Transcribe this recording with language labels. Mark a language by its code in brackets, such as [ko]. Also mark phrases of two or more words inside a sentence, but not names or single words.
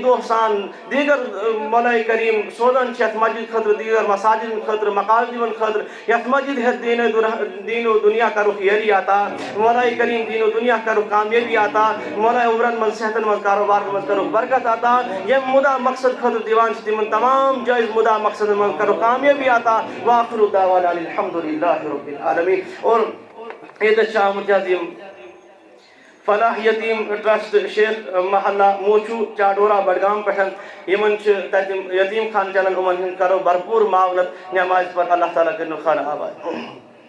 [ks] دۄہ سان دیگر مولاے کریم سوزان چھِ یتھ مسجد خٲطرٕ دیگر مساجدن خٲطرٕ مقاصدن خٲطرٕ یتھ مسجد ہیٚتھ دیٖنو دُنیا کرُکھ یٲری عطا مولاے کریم دیٖنو دُنیا کرُکھ کامیٲبی عطا مولاے عمرن منٛز صحتن منٛز کاروبارن منٛز کرُکھ برکت عطا یِم مُدا مقصد خٲطرٕ دِوان چھِ تِمن تمام جٲیز مُدا مقصدن منٛز کرُکھ کامیٲبی عطا [ar] وآخر دعوانا الحمدللہ رب العالمین [ks] اور ییٚتٮ۪تھ چھِ آمٕتۍ حظ یِم فلاح یتیٖم ٹرسٹ شیخ محلہ موچوٗ چاڈورہ بڈگام پٮ۪ٹھ یِمن چھِ تتہِ یتیٖم خان چلان یِمن ہٕنٛدۍ کرو بھرپوٗر معاونت نٮ۪مازِ پتہٕ اللہ تعالیٰ کٔرِنو خانہ آباد